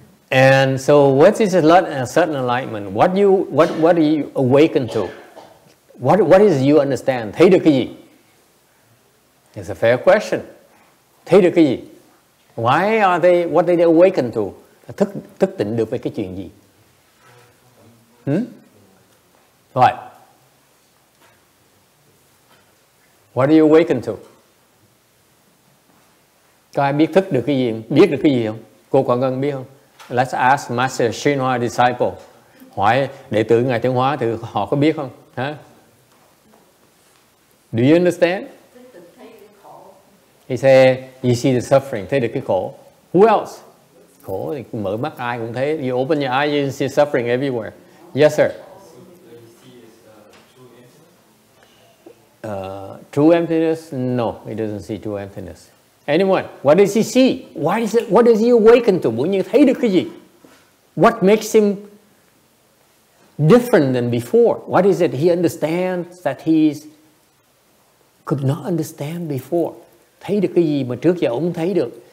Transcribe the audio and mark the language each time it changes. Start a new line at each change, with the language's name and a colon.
English: And so what is a certain enlightenment? What do you awaken to? What is you understand?
Vietnamese: Thấy được cái gì?
English: It's a fair question. Thấy được cái gì? Why are they, what they awaken to?
Vietnamese: Thức tỉnh được về cái chuyện gì?
English: Right. What do you awaken to?
Vietnamese: Có ai biết thức được cái gì? Biết được cái gì không? Cô Quảng Ngân biết không?
English: Let's ask Master HuiNeng disciple.
Vietnamese: Hỏi đệ tử Ngài Tiến Hóa thì họ có biết không? Hả?
English: Do you understand? He said, you see the suffering,
Vietnamese: thấy được cái khổ.
English: Who else?
Vietnamese: Khổ thì mở mắt ai cũng thấy.
English: You open your eyes, you see suffering everywhere. Yes, sir. True emptiness? No, he doesn't see true emptiness. Anyone? What does he see? What does he awaken to?
Vietnamese: Bỗng nhiên thấy được cái gì?
English: What makes him different than before? What is it he understands that he could not understand before?
Vietnamese: Thấy được cái gì mà trước giờ ông thấy được?